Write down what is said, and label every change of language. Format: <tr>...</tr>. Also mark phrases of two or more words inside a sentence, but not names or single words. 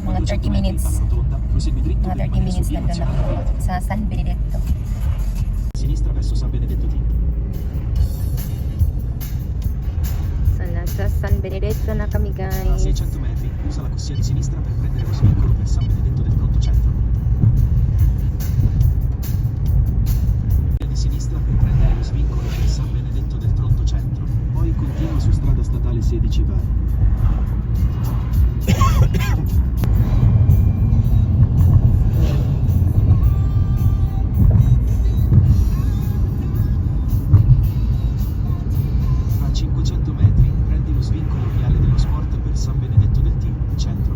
<tl>30 minutes. Mga 30 minutes na doon ako sa San Benedetto.</tl> <it>Sinistra verso San Benedetto T.</it> <tl>So, nasa San Benedetto na kami, A guys.</tl> <it>600 metri, usa la corsia di sinistra per prendere lo svincolo per San Benedetto del Tronto Centro. Di sinistra per prendere lo svincolo per San Benedetto del Tronto Centro. Poi continua su strada statale 16 va. A 500 metri prendi lo svincolo viale dello sport per San Benedetto del T, centro.</it>